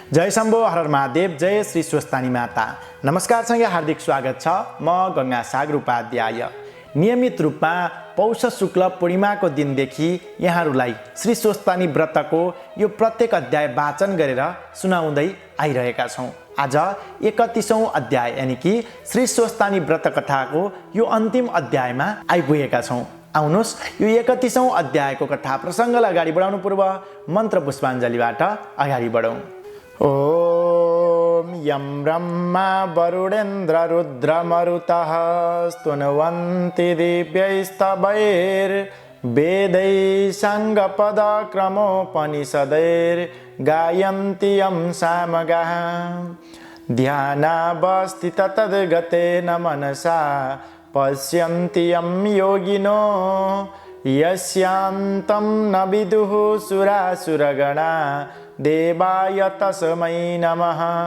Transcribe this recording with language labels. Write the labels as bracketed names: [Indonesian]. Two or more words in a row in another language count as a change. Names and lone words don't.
[Nepali] जय शम्भो हर हर महादेव, जय श्री स्वस्तानी माता। नमस्कार सँगै हार्दिक स्वागत छ। म गंगा सागर उपाध्याय। नियमित रूपमा पौष शुक्ल पूर्णिमाको दिनदेखि यहाँहरूलाई श्री स्वस्तानी व्रतको यो प्रत्येक अध्याय वाचन गरेर सुनाउँदै आइरहेका छौँ। आज 31औं अध्याय यानी कि श्री स्वस्तानी व्रत कथाको यो अन्तिम अध्यायमा आइपुगेका छौँ। आउनुहोस् यो 31औं अध्यायको कथा प्रसङ्गलाई अगाडि बढाउनु पूर्व मन्त्र पुष्पाञ्जलीबाट अगाडि बढौँ। [Sanskrit] ओम यं ब्रह्मा वरुणेन्द्र रुद्रमरुतः स्तुन्वन्ति दिव्यैस्तवैर्वेदैः साङ्गपदक्रमोपनिषदैर्गायन्ति यं सामगाः ध्यानावस्थित तद्गतेन मनसा पश्यन्ति यं योगिनो यस्यान्तं न विदुः सुरासुरगणा देवाय तस्मै नमः।